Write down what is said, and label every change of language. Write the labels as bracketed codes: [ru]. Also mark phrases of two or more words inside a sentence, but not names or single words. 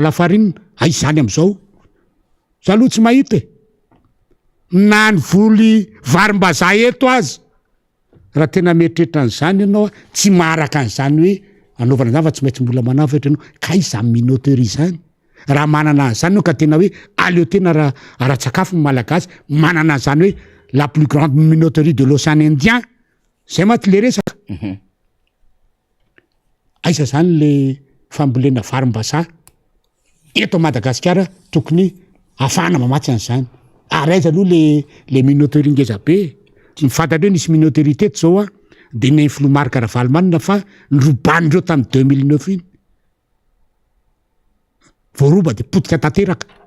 [mg] lafarina aiza zany am'izao za aloha tsy mahita na ny voly varim-bazaha eto azy raha tena mieritreritra an'izany ianao tsy maharaka an'izany hoe anaovana zany fa tsy maintsy mbola manavatra ianao ka iza minoterie zany raha manana an'izany no ka tena hoe aleo tena ara-tsakafo ny malagasy manana an'izany hoe [fr] la plus grande minoterie de l'Océan Indien [mg] zay maty le resaka aiza zany le fambolena varim-bazaha eto Madagasikara tokony afahana mamatsy an'izany ary aiza aloha le minoterie ngeza be ny fantatra hoe nisy minoterie teto zao a de ny Folomarika Ravalomanina fa nrobanindreo tamy 2009 iny voaroba de potika tanteraka